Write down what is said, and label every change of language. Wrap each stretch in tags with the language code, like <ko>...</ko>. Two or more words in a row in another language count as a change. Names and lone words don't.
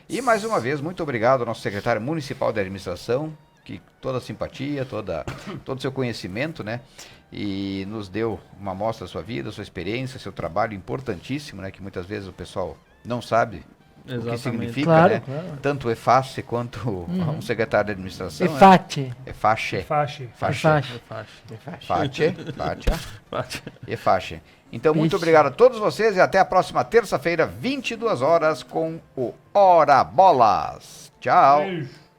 <pt>E mais uma vez, muito obrigado ao nosso secretário municipal de administração, que toda a simpatia, todo o seu conhecimento, né? E nos deu uma amostra da sua vida, sua experiência, seu trabalho importantíssimo, né? Que muitas vezes o pessoal não sabe o que Exatamente. significa, Claro, né? claro. Tanto o EFACE quanto um secretário de administração. né? EFATE. EFACE. Faixe. EFATE. FACE. EFACE. Então, muito Ixi. obrigado a todos vocês e até a próxima terça-feira, 22 horas, com o Hora Bolas. Tchau. Beijo.</pt>